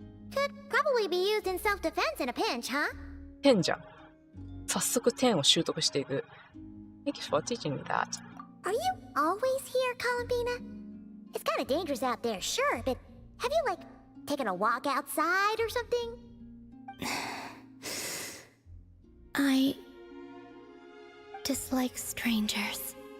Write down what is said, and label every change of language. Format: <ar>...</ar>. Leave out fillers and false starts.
<en>Could probably be used in self-defense in a pinch, huh?</en> <ja>天じゃん。早速天を習得していく。</ja> <en>Thank you for teaching me that. Are you always here, Columbina?It's kind of dangerous out there, sure, but have you, taken a walk outside or something? I dislike strangers.</en>